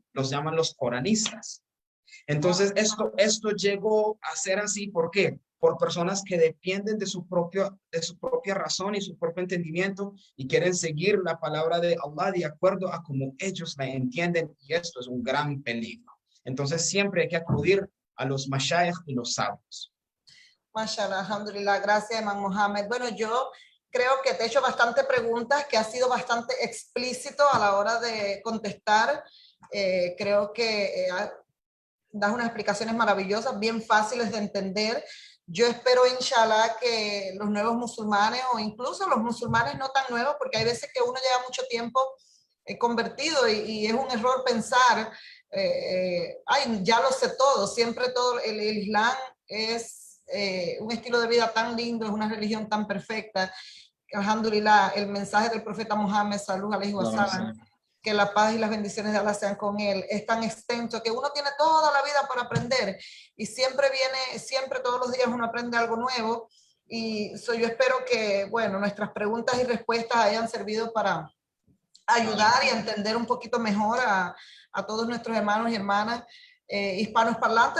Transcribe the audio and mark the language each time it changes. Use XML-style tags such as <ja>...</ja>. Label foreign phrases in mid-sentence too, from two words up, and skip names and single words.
<es>Los llaman los coranistas. Entonces, esto llegó a ser así, ¿por qué? Por personas que dependen de su propia razón y su propio entendimiento y quieren seguir la palabra de Allah de acuerdo a como ellos la entienden, y esto es un gran peligro. Entonces, siempre hay que acudir a los mashayikh y los sabios.</es> <ar>ما شاء الله، الحمد لله,</ar> <es>gracias, Imam Mohammed. Bueno, yo creo que te he hecho bastante preguntas, que has sido bastante explícito a la hora de contestar. Creo que das unas explicaciones maravillosas, bien fáciles de entender. Yo espero, inshallah, que los nuevos musulmanes o incluso los musulmanes no tan nuevos, porque hay veces que uno lleva mucho tiempo convertido y es un error pensar, ay, ya lo sé todo, siempre todo, el Islam es un estilo de vida tan lindo, es una religión tan perfecta. Alhamdulillah, el mensaje del profeta Muhammad,</es> <ar>صلى عليه وسلم,</ar> <es>que la paz y las bendiciones de Allah sean con él, es tan extenso que uno tiene toda la vida para aprender y siempre todos los días uno aprende algo nuevo. Y yo espero que, bueno, nuestras preguntas y respuestas hayan servido para ayudar y entender un poquito mejor a todos nuestros hermanos y hermanas hispanos parlantes.</es>